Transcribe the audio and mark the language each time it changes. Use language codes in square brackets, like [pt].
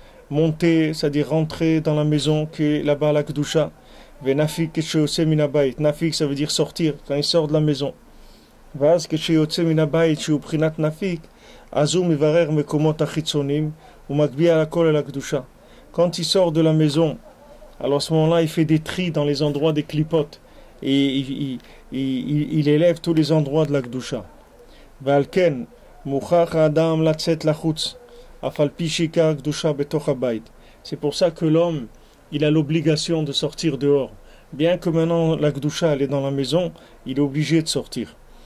[fr] Monter, c'est-à-dire rentrer dans la maison qui est là-bas la Kedusha. Nafik, ça veut dire sortir, quand il sort de la maison. [he] ואז כשיוצא מן הבית שהוא בחינת נפיק, אז הוא מברר מקומות החיצוניים ומגביה הכל אל הקדושה. [fr] Quand il sort de la maison, alors à ce moment-là, il fait des tris dans les endroits des clipotes et il élève tous les endroits de la Kedusha. [he] ועל כן, מוכרח האדם לצאת לחוץ, אף על פי שעיקר הקדושה בתוך הבית. [fr] C'est pour ça que l'homme, il a l'obligation de sortir dehors. Bien que maintenant la Kedusha, elle est dans la maison, il est obligé de sortir.